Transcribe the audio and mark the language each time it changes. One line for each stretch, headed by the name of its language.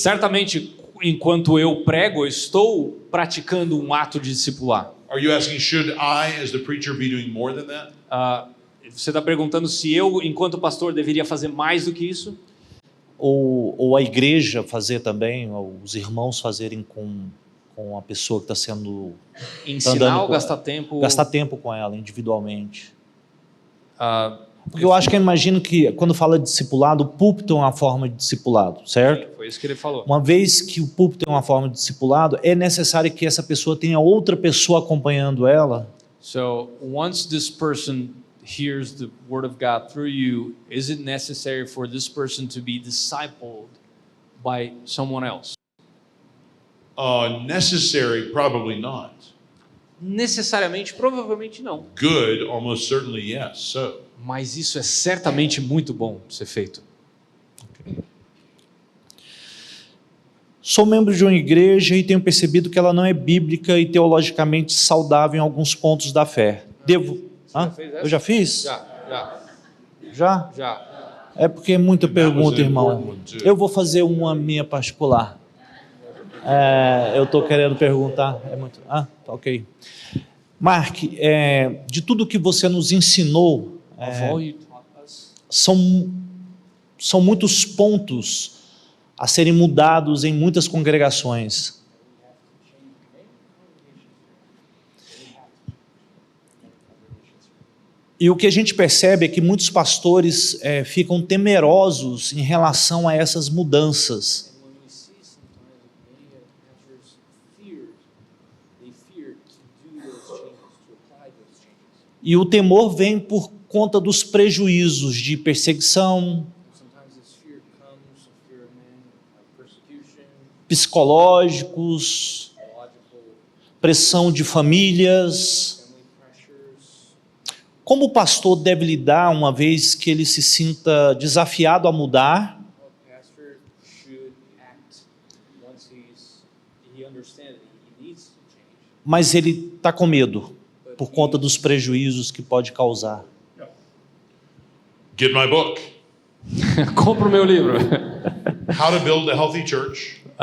Portuguese: Certamente, enquanto eu prego, eu estou praticando um ato de discipular.
English: Are you asking, should I, as the preacher, be doing more than that?
Portuguese: Você está perguntando se eu, enquanto pastor, deveria fazer mais do que isso? Ou a igreja fazer também, ou os irmãos fazerem com a pessoa que está sendo... Ensinar ou gastar tempo? Gastar tempo com ela, individualmente. Porque eu acho que eu imagino que, quando fala de discipulado, o púlpito é uma forma de discipulado, certo? Foi isso que ele falou. Uma vez que o púlpito é uma forma de discipulado, é necessário que essa pessoa tenha outra pessoa acompanhando ela.
English: So, once this person hears the word of God through you, is it necessary for this person to be discipled by someone else? Necessary, probably not.
Portuguese: Necessariamente, provavelmente não.
English: Good, almost certainly yes. So,
Portuguese: Mas isso é certamente muito bom de ser feito. Sou membro de uma igreja e tenho percebido que ela não é bíblica e teologicamente saudável em alguns pontos da fé. Devo... Hã? Eu já fiz? Já? Já. É porque é muita pergunta,
English: an
Portuguese: irmão.
English: important one, too.
Portuguese: Eu vou fazer uma minha particular. Eu estou querendo perguntar. Tá ok. Mark, de tudo que você nos ensinou,
English: Of all you taught us,
Portuguese: são muitos pontos a serem mudados em muitas congregações. E o que a gente percebe é que muitos pastores ficam temerosos em relação a essas mudanças.
English: And when we see sometimes many pastors fear to do those changes, to apply those changes.
Portuguese: E o temor vem por conta dos prejuízos de perseguição,
English: Sometimes this fear comes, a fear of man, of persecution,
Portuguese: psicológicos,
English: logical,
Portuguese: pressão de famílias.
English: family pressures.
Portuguese: Como o pastor deve lidar uma vez que ele se sinta desafiado a mudar,
English: How a pastor should act once he understands that he needs to change,
Portuguese: mas ele está com medo?
English: but
Portuguese: por conta dos prejuízos que pode causar.
English: Get my book,
Portuguese: Compra o meu livro.
English: How to Build a Healthy Church.